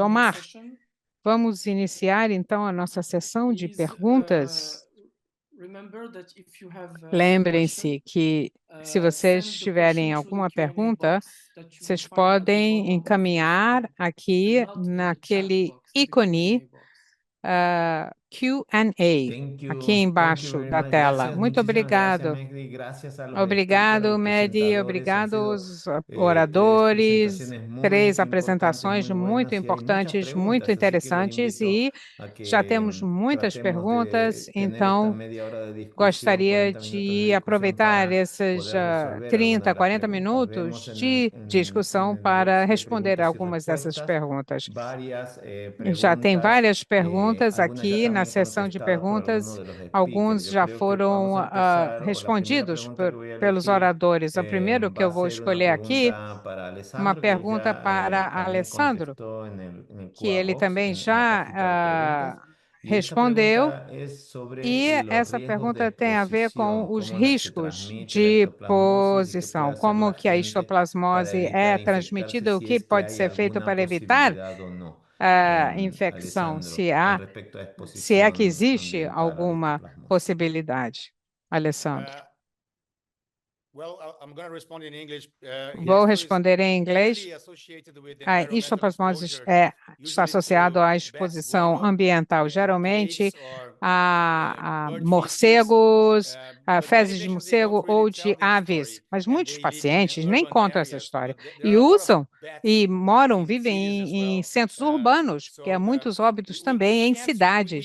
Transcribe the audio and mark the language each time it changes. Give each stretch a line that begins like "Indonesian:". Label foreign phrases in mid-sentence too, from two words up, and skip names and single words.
Portuguese: Omar, vamos iniciar então a nossa sessão de perguntas. Lembrem-se que, se vocês tiverem alguma pergunta, vocês podem encaminhar aqui naquele ícone Q&A, aqui
English: Thank you
Portuguese: embaixo
English: very
Portuguese: da
English: much.
Portuguese: tela.
Spanish: Gracias,
Portuguese: Muito
Spanish: muchísimas gracias,
Portuguese: obrigado.
Spanish: Mehdi. Gracias a los speakers,
Portuguese: Obrigado,
Spanish: los
Portuguese: Medi.
Spanish: presentadores. Han
Portuguese: Obrigado
Spanish: sido
Portuguese: aos
Spanish: tres
Portuguese: oradores.
Spanish: presentaciones
Portuguese: Três
Spanish: muy importantes,
Portuguese: apresentações
Spanish: muy
Portuguese: muito
Spanish: buenas y hay muchas
Portuguese: importantes, muito
Spanish: preguntas, así que los
Portuguese: interessantes
Spanish: invito
Portuguese: e
Spanish: a
Portuguese: já
Spanish: que
Portuguese: temos muitas
Spanish: tratemos
Portuguese: perguntas,
Spanish: de tener esta
Portuguese: então
Spanish: media hora de discusión,
Portuguese: gostaria
Spanish: 40 minutos de
Portuguese: de
Spanish: discusión
Portuguese: aproveitar para esses
Spanish: poder resolver algunas de
Portuguese: 30,
Spanish: las
Portuguese: 40
Spanish: preguntas. Vemos
Portuguese: minutos de
Spanish: en
Portuguese: discussão
Spanish: el box
Portuguese: para
Spanish: de
Portuguese: responder
Spanish: preguntas y
Portuguese: algumas dessas
Spanish: respuestas
Portuguese: perguntas.
Spanish: varias
Portuguese: E já tem
Spanish: preguntas.
Portuguese: várias perguntas
Spanish: Algunas ya
Portuguese: aqui na
Spanish: también
Portuguese: seção de
Spanish: contestadas por algunos
Portuguese: perguntas.
Spanish: de los speakers.
Portuguese: Alguns
Spanish: Yo
Portuguese: já
Spanish: creo que vamos
Portuguese: foram
Spanish: a empezar, o la primera
Portuguese: respondidos
Spanish: pregunta que voy a
Portuguese: pelos
Spanish: elegir
Portuguese: oradores. O primeiro que
Spanish: va
Portuguese: eu
Spanish: a
Portuguese: vou
Spanish: ser una
Portuguese: escolher aqui,
Spanish: pregunta para
Portuguese: uma
Spanish: Alessandro, que él
Portuguese: pergunta
Spanish: ya
Portuguese: para
Spanish: también
Portuguese: Alessandro,
Spanish: contestó en el
Portuguese: que ele
Spanish: QA
Portuguese: também
Spanish: en la cajita de preguntas.
Portuguese: já
Spanish: Y esta
Portuguese: respondeu.
Spanish: pregunta es sobre
Portuguese: E
Spanish: los
Portuguese: essa
Spanish: riesgos de
Portuguese: pergunta tem a ver com
Spanish: exposición,
Portuguese: os
Spanish: cómo se
Portuguese: riscos
Spanish: transmite la
Portuguese: de
Spanish: histoplasmosis y qué puede
Portuguese: posição,
Spanish: hacer
Portuguese: como
Spanish: la
Portuguese: que a
Spanish: gente para
Portuguese: histoplasmose
Spanish: evitar
Portuguese: é
Spanish: infectarse,
Portuguese: transmitida, o
Spanish: si
Portuguese: que
Spanish: es que
Portuguese: pode
Spanish: hay
Portuguese: ser feito
Spanish: alguna
Portuguese: para evitar
Spanish: posibilidad o no,
Portuguese: a infecção,
Spanish: Alessandro, con respecto a
Portuguese: se é que
Spanish: exposición
Portuguese: existe
Spanish: ambiental a la
Portuguese: alguma
Spanish: histoplasmosis.
Portuguese: possibilidade. Alessandro.
English: Well, I'm going to respond in English.
Portuguese: Vou responder em inglês. A histoplasmose está associado à exposição ambiental, geralmente a morcegos, a fezes de morcego ou de aves, mas muitos pacientes nem contam essa história e usam e moram, vivem em centros urbanos, porque há muitos óbitos também em cidades.